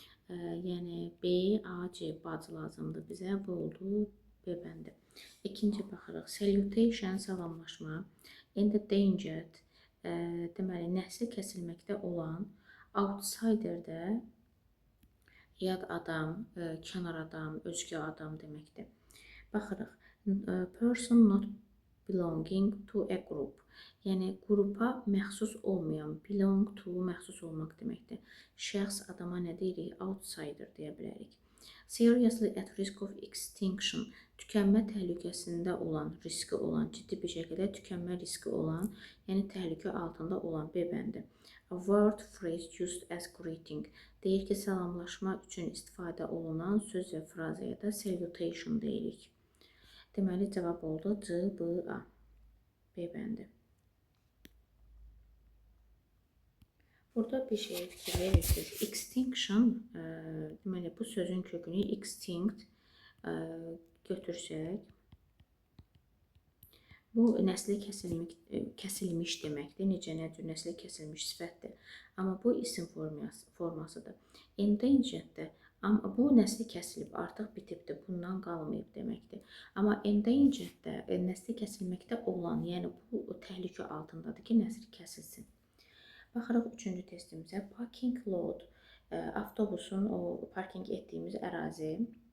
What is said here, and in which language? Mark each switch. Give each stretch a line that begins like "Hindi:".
Azerbaijani: Yəni B, A, C bacı lazımdır bizə, bu oldu B bəndi. İkinci baxırıq. Salutation, salamlaşma. Endangered, deməli, nəsli kəsilməkdə olan. Outsider-də yad adam, kənar adam, özgə adam deməkdir. Baxırıq.
English: Person not belonging to a group.
Azerbaijani: Yəni, qrupa məxsus olmayan, belong to məxsus olmaq deməkdir. Şəxs adama nə deyirik? Outsider deyə bilərik.
English: Seriously at risk of extinction,
Azerbaijani: tükənmə təhlükəsində olan, riski olan, ciddi bir şəkildə tükənmə riski olan, yəni təhlükə altında olan B bəndi.
English: A word phrase used as greeting,
Azerbaijani: deyir ki, salamlaşma üçün istifadə olunan söz və frazaya da salutation deyirik. Deməli, cavab oldu C, B, A. B bəndi. Burada bir şeyə fikir verirsiniz. Extinction, deməli, bu sözün kökünü extinct götürsək, bu nəsli kəsilmiş deməkdir. Necə, nə cür nəsli kəsilmiş sifətdir. Amma bu isim formasıdır. Endangered-də, amma bu nəsli kəsilib, artıq bitibdir, bundan qalmayıb deməkdir. Amma endangered-də nəsli kəsilməkdə olan, yəni bu təhlükə altındadır ki, nəsli kəsilsin. Baxırıq 3-cü testimizə. Parking lot, avtobusun o parking etdiyimiz ərazi.